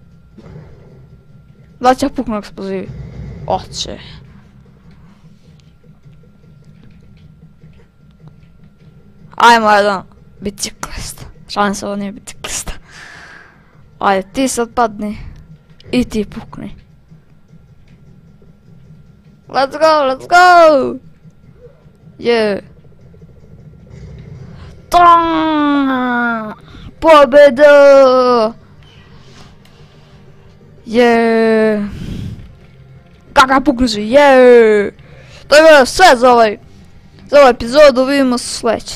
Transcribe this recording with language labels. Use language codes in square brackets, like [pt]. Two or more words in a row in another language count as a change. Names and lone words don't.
[hr] Da će puknu eksplozivi? Oće. Ajmo jedan biciklista. Šalim se, ovo nije biciklista. Ajde, ti sad padni. I ti pukni. [en] Let's go, let's go! Yeah. [hr] Pobjeda! Yeah. Kaka puknu svi, yeah. To je bilo sve za ovaj epizodu, vidimo se sljedeće.